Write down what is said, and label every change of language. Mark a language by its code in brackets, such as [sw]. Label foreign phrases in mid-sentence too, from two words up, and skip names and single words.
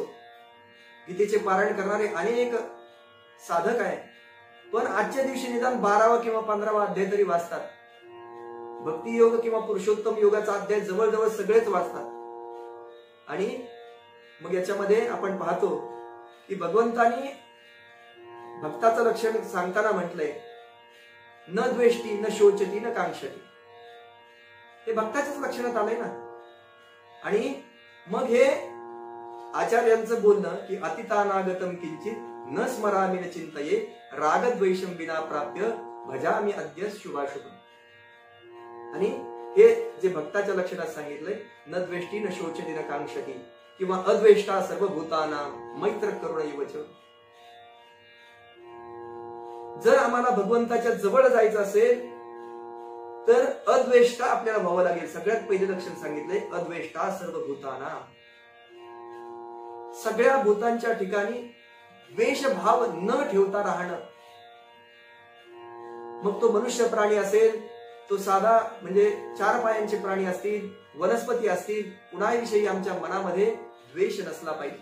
[mr] गीतेचे पारायण करणारे अनेक साधक आहेत, पण आजच्या दिवशी निदान 12वा किंवा 15वा अध्याय तरी वाचतात. भक्ती योग किंवा पुरुषोत्तम योगाचा अध्याय जवळजवळ सगळेच वाचतात. आणि मग याच्यामध्ये आपण पाहतो की भगवंतानी भक्ताचं लक्षण सांगताना म्हटलंय, [sa] न द्वेष्टी न शोचती न कांक्षती. [mr] हे भक्ताच्याच लक्षणात आलंय ना. आणि मग हे आचार्यांचं बोलणं की [sa] अतितानागतम किंचित न स्मरामी न चिंतये रागद्वेषम विना प्राप्य भजामी अद्य शुभाशुभम. [mr] आणि हे जे भक्ताच्या लक्षणात सांगितलंय, [sa] न द्वेष्टी न शोचती न कांक्षती किंवा अद्वेष्टा सर्वभूतानां मैत्र करुणैवच. [mr] जर आम्हाला भगवंताच्या जवळ जायचं असेल तर अद्वेष्टा आपल्याला व्हावं लागेल. सगळ्यात पहिले लक्षण सांगितलंय, [sa] अद्वेष्टा सर्वभूतानां. [mr] सगळ्या भूतांच्या ठिकाणी द्वेषभाव न ठेवता राहणं. मग तो मनुष्य प्राणी असेल, तो साधा म्हणजे 4 पायांचे प्राणी असतील, वनस्पती असतील, कुणाविषयी आमच्या मनामध्ये द्वेष नसला पाहिजे.